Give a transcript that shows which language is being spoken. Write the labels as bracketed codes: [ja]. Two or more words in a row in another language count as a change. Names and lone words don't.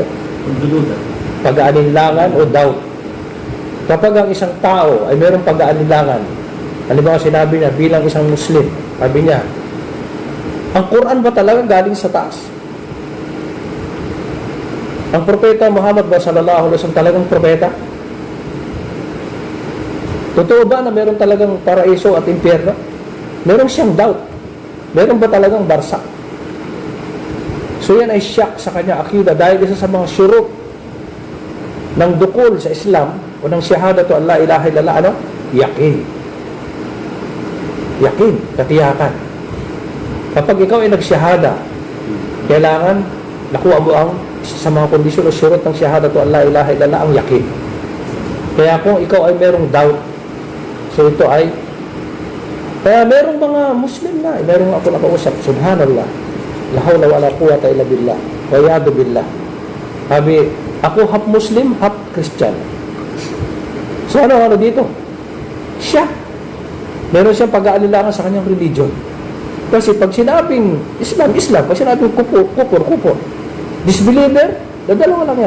[tl] Pagdududa. Pag-aalinlangan o doubt. Kapag ang isang tao ay mayroong pag-aalinlangan, halimbawa sinabi niya bilang isang Muslim, sabi niya, ang Quran ba talaga galing sa taas? Ang propeta Muhammad ba [ar] صلى الله عليه وسلم [tl] talagang propeta? Totoo ba na meron talagang paraiso at impyerno? Meron siyang doubt. Meron ba talagang barsa? So yan ay syak sa kanya akida dahil isa sa mga syurut ng dukul sa Islam o ng [ar] شهادة أن لا إله إلا الله, [tl] ano? Yakin. Yakin, katiyakan. Kapag ikaw ay nagsyahada, kailangan nakuha mo ang sa mga kondisyon o syurut ng [ar] شهادة أن لا إله إلا الله, [tl] ang yakin. Kaya kung ikaw ay merong doubt, so ito ay, kaya merong mga Muslim na, merong ako nakausap, [ar] سبحان الله لا حول ولا قوة إلا بالله ويادو بالله. [tl] Sabi, ako [en] half Muslim, half Christian. [tl] So ano dito? Siya. Meron siyang pag-aalilangan sa kanyang religion. Kasi pag sinabing Islam, pag sinabing kufur, disbeliever, dalawa lang yan.